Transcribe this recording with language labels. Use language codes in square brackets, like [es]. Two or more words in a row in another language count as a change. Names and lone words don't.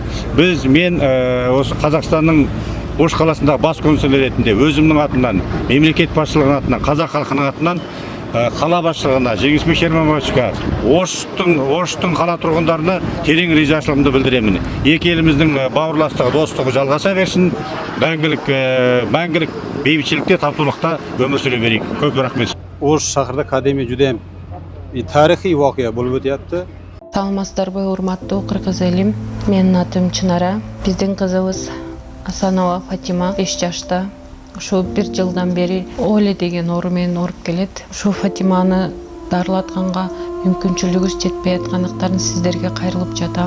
[kk] Мен осы Қазақстанның Ош қаласындағы бас консул ретінде өзімнің атымнан, мемлекет басшылығының атынан, қазақ халқының атынан қала басшылығына, Жеңісбек Шермановичке, Оштың қала тұрғындарына терең ризашылығымды білдіремін. Екі еліміздің бауырластығы, достығы жалғаса берсін. Мәңгілік бейбітшілікте, татулықта өмір сүре берейік. Көп рахмет. Ош шақырда академия жүдем тарихи вақия болып өтеді. [ky] Саламатсыздарбы, урматтуу кыргыз элим. Менин атым Чынара. Биздин кызыбыз Асанова Фатима 5 жашта. Ушу 1 жылдан бери Оле деген оору менен ооруп келет. Ушу Фатиманы дарылатканга мүмкүнчүлүгүбүз жетпей аткандыктарын сиздерге кайрылып жатам.